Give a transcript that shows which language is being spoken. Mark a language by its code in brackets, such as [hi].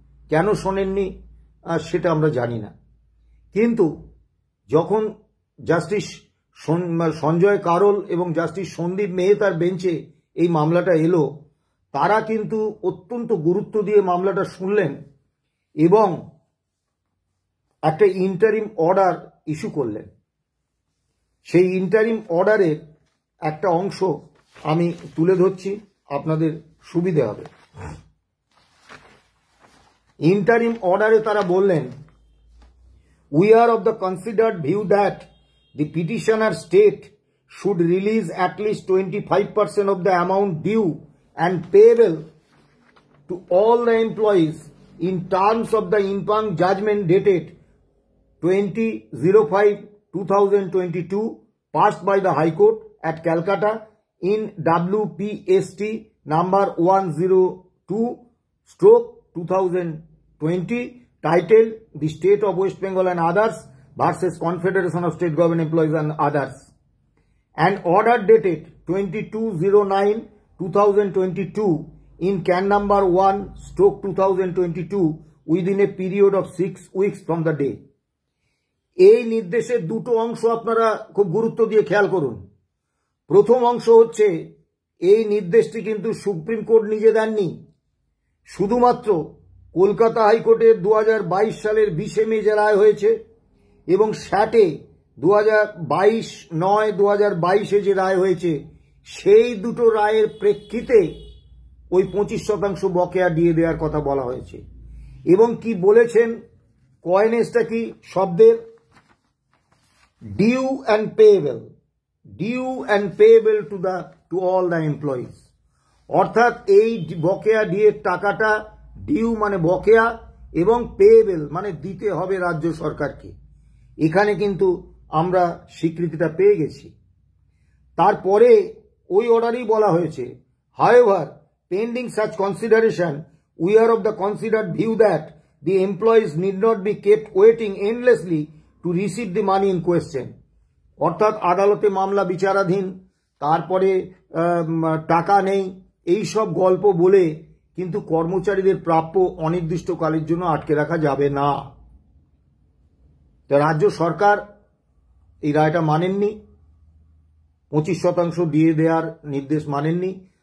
[bn] কেন শোনেননি সেটা আমরা জানি না, কিন্তু যখন জাস্টিস সঞ্জয় কারোল এবং জাস্টিস সন্দীপ মেহতার বেঞ্চে এই মামলাটা এলো, তারা কিন্তু অত্যন্ত গুরুত্ব দিয়ে মামলাটা শুনলেন এবং একটা ইন্টারিম অর্ডার ইস্যু করলেন। সেই ইন্টারিম অর্ডারের একটা অংশ আমি তুলে ধরছি, আপনাদের সুবিধে হবে। ইন্টারিম অর্ডারে তারা বললেন, [en] we are of the considered view that the petitioner state should release at least 25% of the amount due and payable to all the employees in terms of the impugned judgment dated 20/05/2022 passed by the High Court at Calcutta in WPST number 102/2020 titled The State of West Bengal and Others versus Confederation of State Government Employees and Others, and order dated 22/09/2022 in can number 1/2022 within a period of 6 weeks from the day. [bn] এই নির্দেশের দুটো অংশ আপনারা খুব গুরুত্ব দিয়ে খেয়াল করুন। প্রথম অংশ হচ্ছে, এই নির্দেশটি কিন্তু সুপ্রিম কোর্ট নিজে দেননি, শুধুমাত্র কলকাতা হাইকোর্টের 2022 সালের 20 মে যে রায় হয়েছে এবং স্যাটে 2022/9/2022 যে রায় হয়েছে, সেই দুটো রায়ের প্রেক্ষিতে ওই 25% বকেয়া দিয়ে দেওয়ার কথা বলা হয়েছে। এবং কি বলেছেন, কয়েনেজটা কি শব্দের, [en] Due and payable, due and payable to all the employees. [bn] অর্থাৎ এই বকেয়া ডিএর টাকাটা, ডিউ মানে বকেয়া এবং পেয়েবল মানে দিতে হবে রাজ্য সরকারকে। এখানে কিন্তু আমরা স্বীকৃতিটা পেয়ে গেছি। তারপরে ওই অর্ডারেই বলা হয়েছে, [en] however pending such consideration we are of the considered view that the employees need not be kept waiting endlessly to receive the money in question. [bn] অর্থাৎ আদালতে মামলা বিচারাধীন, তারপরে টাকা নেই, এই সব গল্প বলে কিন্তু কর্মচারীদের প্রাপ্য অনির্দিষ্টকালের জন্য আটকে রাখা যাবে না। তো রাজ্য সরকার এই রায়টা মানেননি, 25% দিয়ে দেওয়ার নির্দেশ মানেননি।